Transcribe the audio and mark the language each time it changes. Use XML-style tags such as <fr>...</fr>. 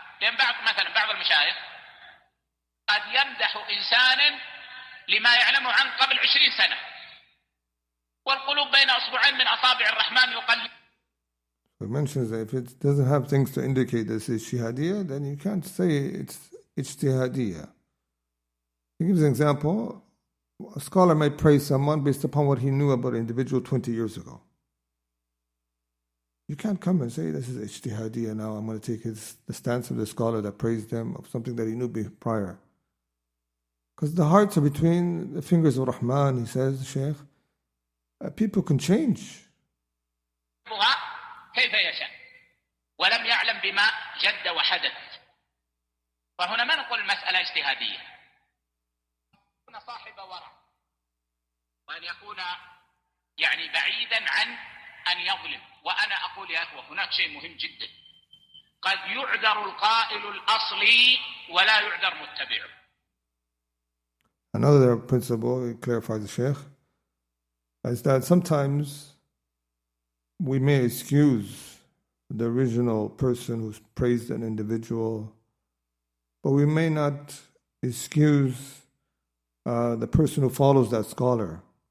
<ar>لأن بعض المشايخ قد يمدح إنسانا لما يعلمه عنه قبل 20 سنة، والقلوب بين أصبعين من أصابع الرحمن يقلب.</ar> <en>It mentions that if it doesn't have things to indicate this is ijtihadiyya, then you can't say it's ijtihadiyya. He gives an example. A scholar might praise someone based upon what he knew about an individual 20 years ago. You can't come and say this is ijtihadiyya now. I'm going to take the stance of the scholar that praised him of something that he knew prior. Because the hearts are between the fingers of Rahman, he says, Shaykh. People can change.</en> <ar>كيف يشاء ولم يعلم بما جد وحدث. فهنا ما نقول المسألة اجتهادية. يكون صاحب ورع وأن يكون يعني بعيدا عن أن يظلم. وأنا أقول يا أخوة هناك شيء مهم جدا، قد يعذر القائل الأصلي ولا يعذر متبعه.</ar> <en>Another principle, it clarifies the Shaykh, is that sometimes we may excuse the original person who's praised an individual, but we may not excuse the person who follows that scholar.</en>